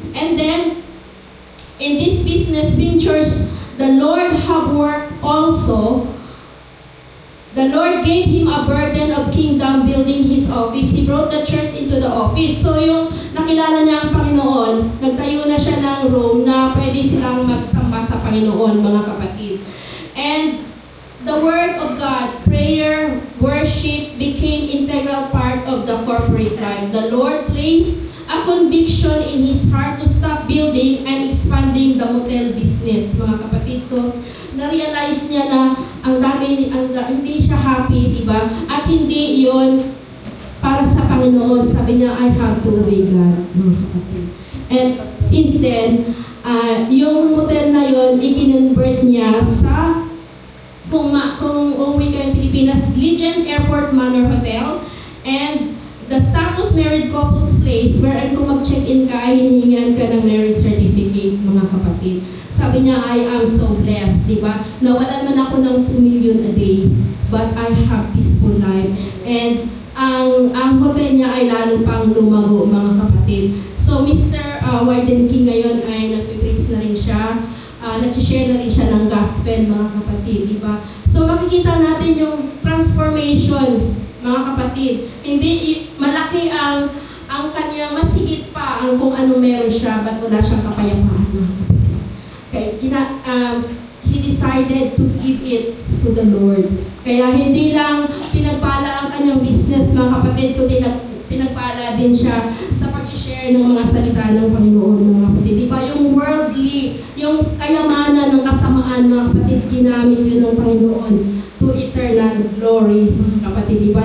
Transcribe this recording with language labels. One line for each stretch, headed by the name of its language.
English: And then, in this business ventures, the Lord have worked also. The Lord gave him a burden of kingdom building his office. He brought the church into the office.
Filipino: So yung nakilala niya ang Panginoon, nagtayo na siya ng room na pwede silang magsamba sa Panginoon, mga kapatid.
English: And the Word of God, prayer, worship became integral part of the corporate life. The Lord placed a conviction in his heart to stop building and expanding the motel business,
Filipino: mga kapatid. So, na-realize niya na hindi siya happy, di ba? At hindi yon para sa Panginoon. Sabi niya,
English: I have to obey God,
Filipino: mga kapatid.
English: And since then,
Filipino: yung motel na yon, i-convert niya sa kung uwi ka ng Pilipinas, Legend Airport Manor Hotel,
English: and the status married couples place wherein
Filipino: kung mag-check-in ka, hihingan ka ng marriage certificate, mga kapatid. Sabi niya,
English: I am so blessed,
Filipino: di ba? Nawalan man ako ng 2 million a day,
English: but I have peaceful life.
Filipino: And ang hotel niya ay lalo pang lumago, mga kapatid. So, Mr. Wyden King ngayon ay nag-praise na rin siya. Nag-share na rin siya ng gospel, mga kapatid, di ba? So, makikita natin yung transformation, mga kapatid. Hindi, malaki ang kanyang masigit pa ang kung ano meron siya, but wala siyang kapayapaan, mga kapatid.
English: Okay, he decided to give it to the Lord.
Filipino: Kaya hindi lang pinagpala ang kanyang business, mga kapatid, kundi pinagpala din siya sa pag-share ng mga salita ng Panginoon, mga kapatid. Di ba yung worldly, yung kayamanan ng kasamaan, mga kapatid, ginamit yun ng Panginoon
English: to eternal glory,
Filipino: mga kapatid. Di ba?